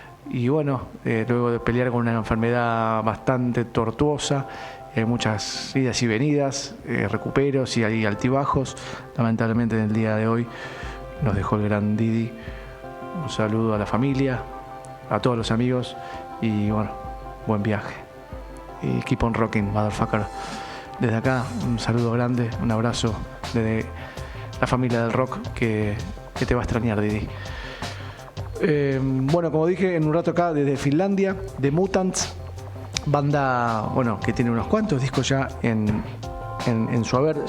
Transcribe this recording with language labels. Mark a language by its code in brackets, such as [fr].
[es] Y luego de pelear con una enfermedad bastante tortuosa, muchas idas y venidas, recuperos y altibajos, lamentablemente en el día de hoy nos dejó el gran Didi. Un saludo a la familia, a todos los amigos y buen viaje. [en] Y keep on rocking, motherfucker. [es] Desde acá, un saludo grande, un abrazo desde la familia del rock que te va a extrañar, Didi. Como dije, en un rato acá desde Finlandia, The Mutants, banda que tiene unos cuantos discos ya en su haber.